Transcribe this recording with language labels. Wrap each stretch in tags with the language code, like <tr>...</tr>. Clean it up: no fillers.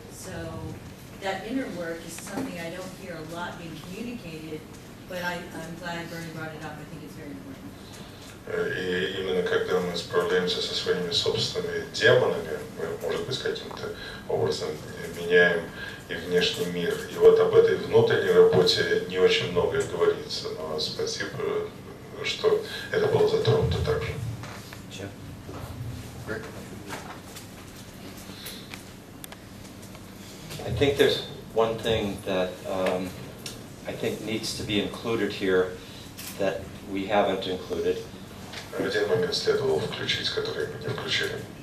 <en>So that inner work is something I don't hear a lot being communicated, but I'm glad Bernie brought it up. I think it's very important.</en> <ru>И именно когда мы справляемся со своими собственными демонами, мы, может быть, каким-то образом меняем и внешний мир. И вот об этой внутренней работе не очень многое говорится, но спасибо, что это было затронуто также.</ru> <en>I think there's one thing that I think needs to be included here that we haven't included.</en> <ru>Один момент следовало включить, который мы не включили.</ru>